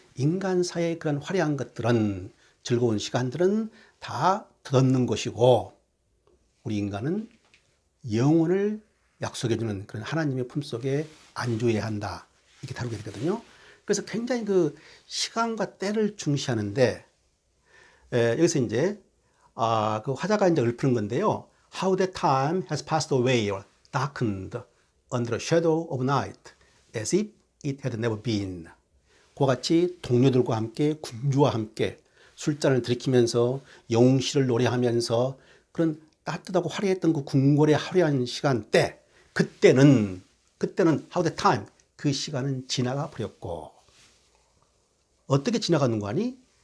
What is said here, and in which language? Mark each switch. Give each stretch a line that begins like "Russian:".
Korean: 인간 사회의 그런 화려한 것들은, 즐거운 시간들은 다 덧없는 것이고 우리 인간은 영혼을 약속해주는 그런 하나님의 품속에 안주해야 한다. 이렇게 다루게 되거든요. 그래서 굉장히 그 시간과 때를 중시하는데 여기서 이제 그 화자가 이제 읊는 건데요.
English: How that time has passed away or darkened under the shadow of night as if it had never been.
Korean: 그와 같이 동료들과 함께 군주와 함께 술잔을 들이키면서 영웅시를 노래하면서 그런 따뜻하고 화려했던 그 궁궐의 화려한 시간대, 그때는
English: how that time,
Korean: 그 시간은 지나가 버렸고 어떻게 지나가는 거 아니?